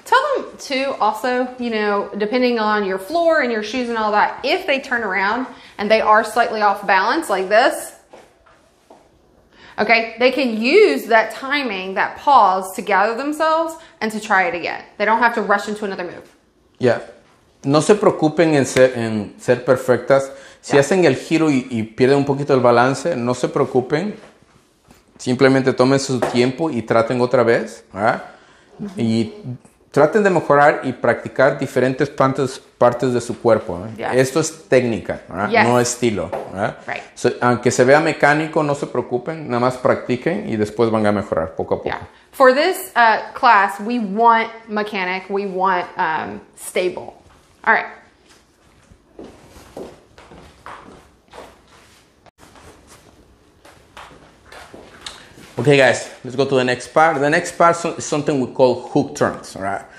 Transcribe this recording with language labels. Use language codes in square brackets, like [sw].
[en] Tell them too, also, depending on your floor and your shoes and all that, if they turn around and they are slightly off balance like this, okay, they can use that timing, that pause to gather themselves and to try it again. They don't have to rush into another move. [es] No se preocupen en ser perfectas. Si hacen el giro y pierden un poquito el balance, no se preocupen. Simplemente tomen su tiempo y traten otra vez. Y traten de mejorar y practicar diferentes partes de su cuerpo. Esto es técnica, no estilo. So, aunque se vea mecánico, no se preocupen. Nada más practiquen y después van a mejorar poco a poco. [en] For this class, we want mechanic, we want stable. All right. Okay, guys, let's go to the next part. The next part is something we call hook turns, all right?